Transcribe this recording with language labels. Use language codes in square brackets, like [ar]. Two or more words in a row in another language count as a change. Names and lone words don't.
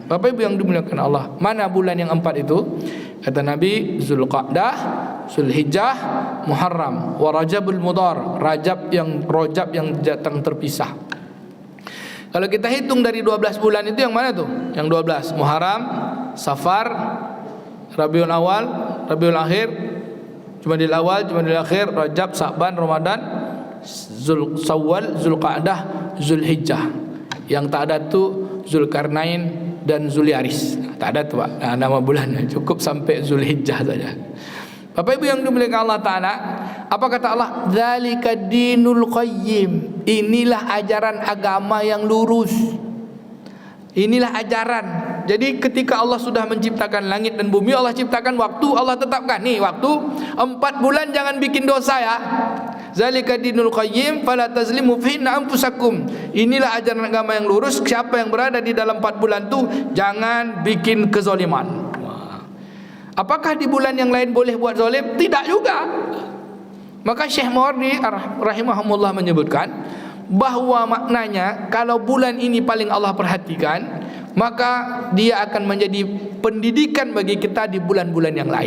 [id] Bapak Ibu yang dimuliakan Allah, mana bulan yang 4 itu? Kata Nabi, Zulqa'dah, Zulhijjah, Muharram, wa Rajabul Mudhar, Rajab yang datang terpisah. Kalau kita hitung dari 12 bulan itu yang mana tuh? Yang 12, Muharram, Safar, Rabiul Awal, Rabiul Akhir, Jumadil Awal, Jumadil Akhir, Rajab, Sa'ban, Ramadan, Shawwal, Zulqa'dah, Zulhijjah. Yang tak ada tu Zulkarnain dan Zuliaris. Tak ada tu Pak, nama bulannya, cukup sampai Zulhijjah saja. Bapak Ibu yang dimuliakan Allah Ta'ala, apa kata Allah? [ar] ذلك الدين القيم, [id] inilah ajaran agama yang lurus. Inilah ajaran. Jadi ketika Allah sudah menciptakan langit dan bumi, Allah ciptakan waktu, Allah tetapkan nih waktu 4 bulan, jangan bikin dosa ya. [ar] ذلك الدين القيم فلا تظلموا فيهن أنفسكم. [id] Inilah ajaran agama yang lurus. Siapa yang berada di dalam 4 bulan itu, jangan bikin kezaliman. Apakah di bulan yang lain boleh buat zalim? Tidak juga. Maka Syekh Mawardi rahimahumullah menyebutkan bahwa maknanya kalau bulan ini paling Allah perhatikan, maka dia akan menjadi pendidikan bagi kita di bulan-bulan yang lain.